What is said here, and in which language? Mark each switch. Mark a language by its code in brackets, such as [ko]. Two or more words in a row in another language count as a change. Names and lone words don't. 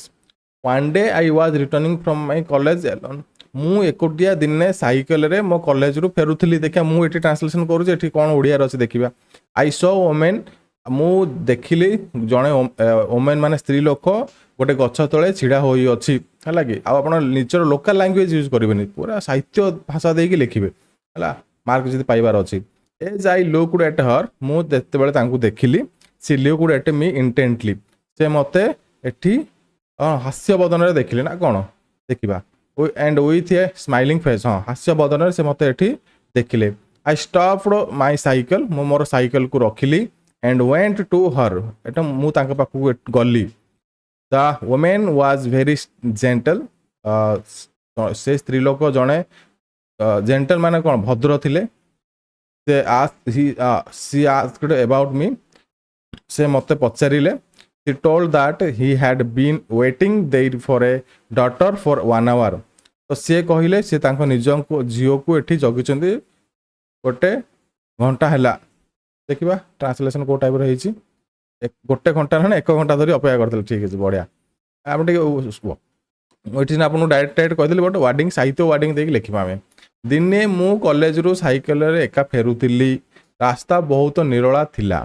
[en] One day I was returning from my college alone. [or] ମୁଁ ଏକୁଟିଆ ଦିନେ ସାଇକେଲରେ ମୋ କଲେଜରୁ ଫେରୁଥିଲି ଦେଖିବା ମୁଁ ଏଠି ଟ୍ରାନ୍ସଲେସନ୍ କରୁଛି ଏଠି କ'ଣ ଓଡ଼ିଆରେ ଅଛି ଦେଖିବା [en] I saw women [or] ମୁଁ ଦେଖିଲି ଜଣେ ଓମେନ୍ ମାନେ ସ୍ତ୍ରୀ ଲୋକ ଗୋଟେ ଗଛ ତଳେ ଛିଡ଼ା ହୋଇଅଛି ହେଲା କି ଆଉ ଆପଣ ନିଜର [en] local language use [or] କରିବେନି ପୁରା ସାହିତ୍ୟ ଭାଷା ଦେଇକି ଲେଖିବେ ହେଲା ମାର୍କ ଯଦି ପାଇବାର ଅଛି [en] As I looked at her [or] ମୁଁ ଯେତେବେଳେ ତାଙ୍କୁ ଦେଖିଲି [en] she looked at me intently [or] ସେ ମୋତେ ଏଠି ହାସ୍ୟ ବଦନରେ ଦେଖିଲେ ନା କ'ଣ ଦେଖିବା [en] and with a smiling face [or] ହଁ ହାସ୍ୟ ବଦନରେ ସେ ମୋତେ ଏଠି ଦେଖିଲେ [en] I stopped my cycle [or] ମୁଁ ମୋର ସାଇକେଲକୁ ରଖିଲି [en] and went to her [or] ଏଟା ମୁଁ ତାଙ୍କ ପାଖକୁ ଗଲି [en] the woman was very gentle [or] ସେ ସ୍ତ୍ରୀ ଲୋକ ଜଣେ ଜେଣ୍ଟଲ ମାନେ କ'ଣ ଭଦ୍ର ଥିଲେ [en] she asked about me [or] ସେ ମୋତେ ପଚାରିଲେ [en] he told that he had been waiting there for a daughter for 1 hour [or] ତ ସିଏ କହିଲେ ସେ ତାଙ୍କ ନିଜ ଝିଅକୁ ଏଠି ଜଗିଛନ୍ତି ଗୋଟେ ଘଣ୍ଟା ହେଲା ଦେଖିବା ଟ୍ରାନ୍ସଲେସନ୍ କେଉଁ ଟାଇପ୍ର ହେଇଛି ଗୋଟେ ଘଣ୍ଟା ନା 1 ଘଣ୍ଟା ଧରି ଅପେକ୍ଷା କରିଥିଲେ ଠିକ୍ ଅଛି ବଢ଼ିଆ ଆମେ ଟିକେ ଏଠି ଆପଣଙ୍କୁ ଡାଇରେକ୍ଟ କହିଦେଲି [en] but wording [or] ସାହିତ୍ୟ ୱାର୍ଡ଼ିଂ ଦେଇକି ଲେଖିବା ଆମେ ଦିନେ ମୁଁ କଲେଜରୁ ସାଇକେଲରେ ଏକା ଫେରୁଥିଲି ରାସ୍ତା ବହୁତ ନିରୋଳା ଥିଲା